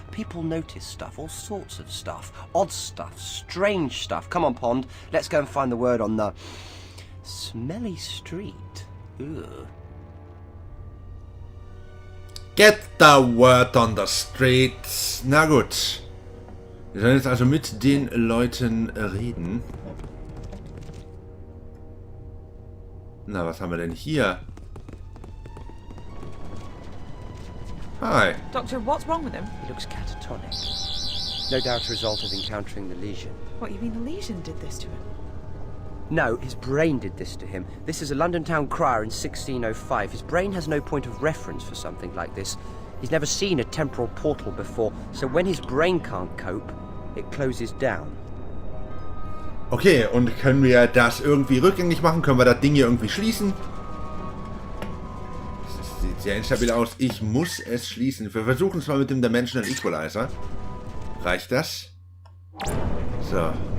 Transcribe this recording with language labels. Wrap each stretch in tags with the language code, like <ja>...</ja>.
<en>People notice stuff, all sorts of stuff. Odd stuff, strange stuff. Come on, Pond, let's go and find the word on the smelly street. Ugh. Get the word on the street.</en> <de>Na gut. Wir sollen jetzt also mit den Leuten reden. Na, was haben wir denn hier? Hi.</de> <en>Doctor, what's wrong with him? He looks catatonic. No doubt a result of encountering the lesion. What, you mean the Legion did this to him? No, his brain did this to him. This is a London town crier in 1605. His brain has no point of reference for something like this. He's never seen a temporal portal before, so when his brain can't cope, it closes down.</en> <de>Okay, und können wir das irgendwie rückgängig machen? Können wir das Ding hier irgendwie schließen? Das sieht sehr instabil aus. Ich muss es schließen. Wir versuchen es mal mit dem Dimensional Equalizer. Reicht das? So.</de>